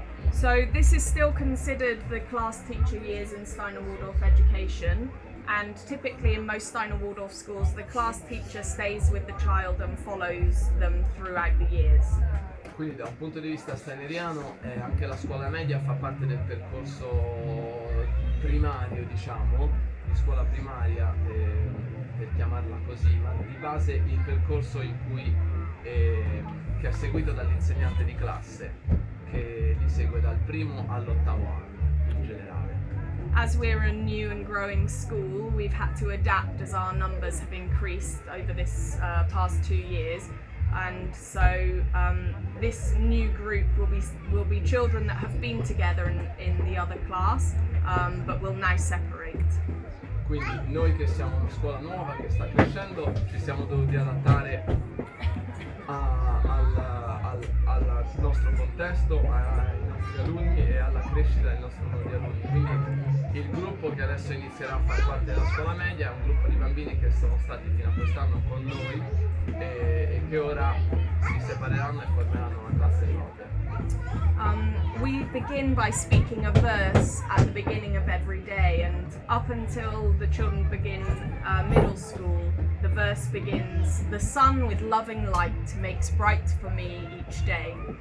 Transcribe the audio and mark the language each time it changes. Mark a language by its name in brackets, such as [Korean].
[English] So this is still considered the class teacher years in Steiner-Waldorf education, and typically in most Steiner-Waldorf schools the class teacher stays with the child and follows them throughout the years. [Italian] Quindi da un punto di vista steineriano anche la scuola media fa parte del percorso primario, di scuola primaria, per chiamarla così, ma di base il percorso che è seguito dall'insegnante di classe, che li segue dal primo all'8º anno in generale. [English] As we're a new and growing school, we've had to adapt as our numbers have increased over this past 2 years. And so this new group will be children that have been together in the other class, but will now separate. [Italian] Quindi noi che siamo una scuola nuova che sta crescendo ci siamo dovuti adattare al al nostro contesto, ai nostri alunni e alla crescita del nostro numero di alunni. Quindi il gruppo che adesso inizierà a far parte della scuola media è un gruppo di bambini che sono stati fino a quest'anno con noi e che ora si separeranno e formeranno una classe propria. [English] We begin by speaking a verse at the beginning of every day, and up until the children begin middle school, the verse begins, "The sun with loving light makes bright for me each day."